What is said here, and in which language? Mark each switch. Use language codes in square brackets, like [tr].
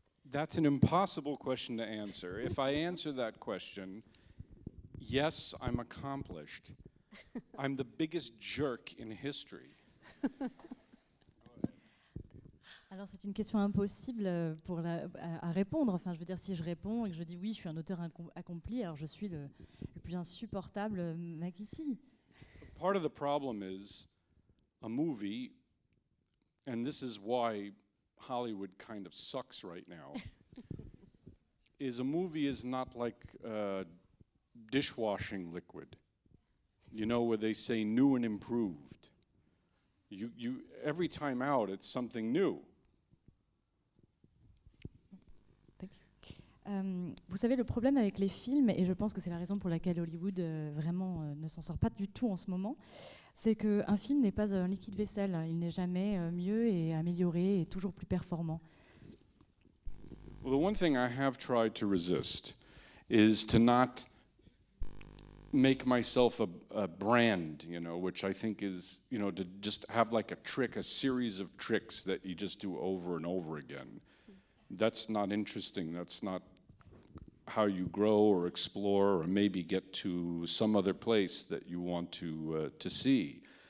[en] That's an impossible question to answer. If I answer that question, yes, I'm accomplished. I'm the biggest jerk in history. [fr] Alors c'est une question impossible à répondre. Enfin, je veux dire, si je réponds et que je dis oui, je suis un auteur accompli, alors je suis le plus insupportable mec ici. [en] Part of the problem is a movie, and this is why Hollywood kind of sucks right now, is a movie is not like dishwashing liquid, you know, where they say new and improved. You every time out, it's something new. [fr] Vous savez, le problème avec les films, et je pense que c'est la raison pour laquelle Hollywood vraiment ne s'en sort pas du tout en ce moment, c'est qu'un film n'est pas un liquide vaisselle. Il n'est jamais mieux et amélioré et toujours plus performant. [en] Well, the one thing I have tried to resist is to not make myself a brand, you know, which I think is, you know, to just have like a trick, a series of tricks that you just do over and over again. That's not interesting. That's not how you grow or explore or maybe get to some other place that you want to see.